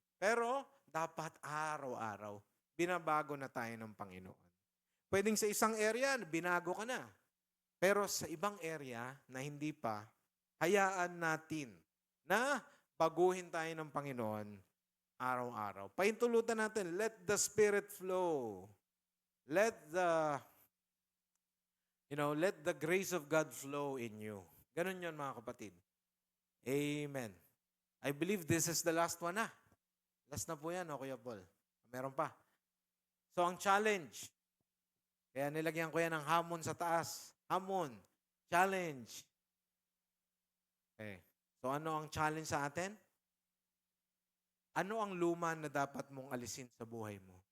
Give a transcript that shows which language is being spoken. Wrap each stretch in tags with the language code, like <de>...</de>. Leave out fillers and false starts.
<tl>Pero dapat araw-araw, binabago na tayo ng Panginoon. Pwedeng sa isang area, binago ka na. Pero sa ibang area na hindi pa, hayaan natin na baguhin tayo ng Panginoon araw-araw. Pahintulutan natin,</tl> <en>let the Spirit flow. Let the grace of God flow in you.</en> <tl>Ganun yun mga kapatid.</tl> <en>Amen. I believe this is the last one na.</en> <tl>Last na po yan, Kuya Paul. Meron pa. So ang challenge, kaya nilagyan ko yan ng hamon sa taas. Hamon. Challenge. Okay. So ano ang challenge sa atin? Ano ang luma na dapat mong alisin sa buhay mo?</tl>